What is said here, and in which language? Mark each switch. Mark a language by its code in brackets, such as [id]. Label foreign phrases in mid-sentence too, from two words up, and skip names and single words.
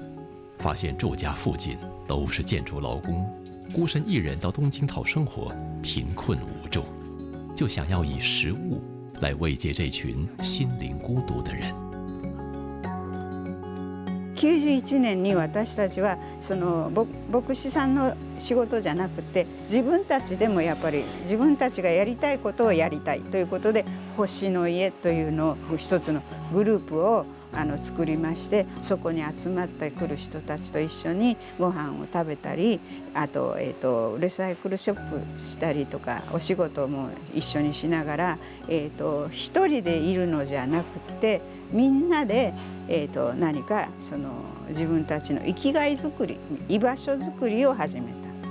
[zh] 发现住家附近都是建筑劳工，孤身一人到东京讨生活，贫困无助，就想要以食物来慰藉这群心灵孤独的人。 [ja] 91年に私たちはその牧師さんの仕事じゃなくて、自分たちでもやっぱり自分たちがやりたいことをやりたいということで、星の家というのを一つのグループを作りまして、そこに集まってくる人たちと一緒にご飯を食べたり、あと、リサイクルショップしたりとか、お仕事も一緒にしながら、一人でいるのじゃなくて、みんなで、何かその自分たちの生きがいづくり、居場所づくりを始めた。